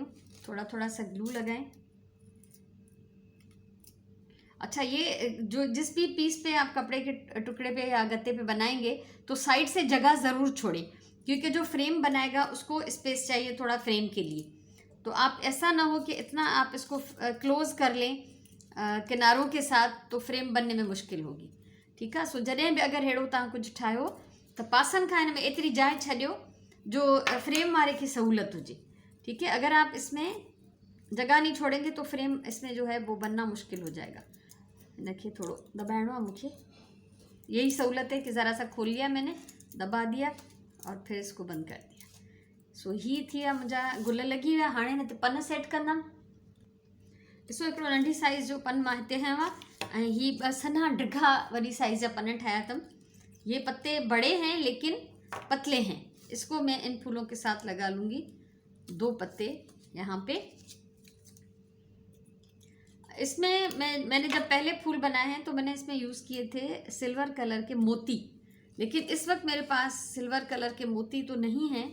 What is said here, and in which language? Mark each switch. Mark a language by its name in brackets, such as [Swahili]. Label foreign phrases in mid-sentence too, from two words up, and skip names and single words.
[Hindi] थोड़ा थोड़ा सा ग्लू लगाएं। अच्छा, ये जो जिस भी पीस पे आप कपड़े के टुकड़े पे या गत्ते पे बनाएंगे तो साइड से जगह ज़रूर छोड़ें, क्योंकि जो फ्रेम बनाएगा उसको स्पेस चाहिए थोड़ा फ्रेम के लिए। तो आप ऐसा ना हो कि इतना आप इसको क्लोज कर लें किनारों के साथ, तो फ्रेम बनने में मुश्किल होगी। [Sindhi] ठीकु आहे, सो जॾहिं बि अगरि अहिड़ो तव्हां कुझु ठाहियो त पासनि खां हिन में एतिरी जाइ छॾियो जो फ्रेम वारे की सहूलत हुए। [Hindi] ठीक है, अगर आप इसमें जगह नहीं छोड़ेंगे तो फ्रेम इसमें जो है वो बनना मुश्किल हो जाएगा। इनके थोड़ो दबाइणो है मुझे, यही सहूलत है कि ज़रा सा खोल लिया मैंने, दबा दिया और फिर इसको बंद कर दिया। [Sindhi] सो ही थी मुझा गुल लगी हुआ। हाँ न पन सेट कंदमि। ॾिसो हिकिड़ो नंढी साइज़ जो पन मां हिते हयो आहे, ऐं ही 2 सन्हा डिघा वॾी साइज़ जा पन ठाया अथमि। [Hindi] ये पत्ते बड़े हैं लेकिन पतले हैं। इसको मैं इन फूलों के साथ लगा लूँगी। 2 पत्ते यहाँ पे। इसमें मैंने जब पहले फूल बनाए हैं तो मैंने इसमें यूज़ किए थे सिल्वर कलर के मोती, लेकिन इस वक्त मेरे पास सिल्वर कलर के मोती तो नहीं हैं।